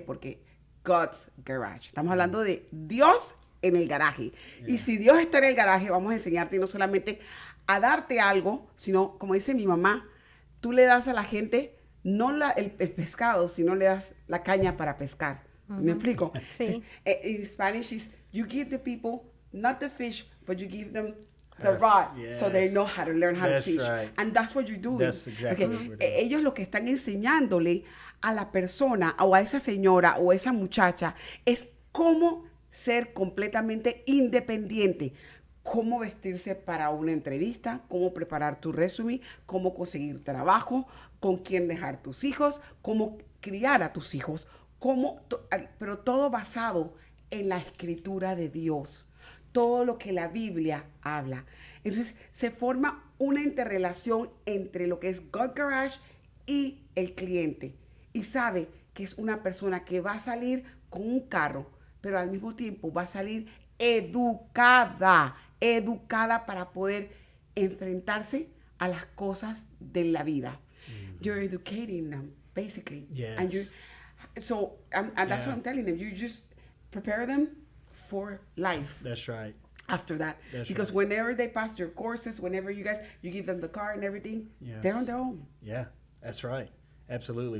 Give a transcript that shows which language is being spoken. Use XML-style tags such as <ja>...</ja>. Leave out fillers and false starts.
<es>Porque God's Garage. Estamos hablando de Dios en el garaje. Y si Dios está en el garaje, vamos a enseñarte no solamente a darte algo, sino, como dice mi mamá, tú le das a la gente no el pescado, sino le das la caña para pescar. ¿Me explico? Sí.</es> <en>In Spanish is, you give the people, not the fish, but you give them the rod, so they know how to learn how to fish. Right. And that's what you're doing. That's exactly what we're doing.</en> <es>Ellos lo que están enseñándole a la persona, o a esa señora, o a esa muchacha, es cómo ser completamente independiente. Cómo vestirse para una entrevista, cómo preparar tu resumen, cómo conseguir trabajo, con quién dejar tus hijos, cómo criar a tus hijos, pero todo basado en la escritura de Dios, todo lo que la Biblia habla. Entonces se forma una interrelación entre lo que es God Garage y el cliente. Y sabe que es una persona que va a salir con un carro, pero al mismo tiempo va a salir educada para poder enfrentarse a las cosas de la vida.</es> <en>You're educating them, basically. Yes. And that's what I'm telling them. You just prepare them for life. That's right. After that. That's because right. whenever they pass their courses, whenever you give them the car and everything, Yes. they're on their own. Yeah, that's right. Absolutely.</en>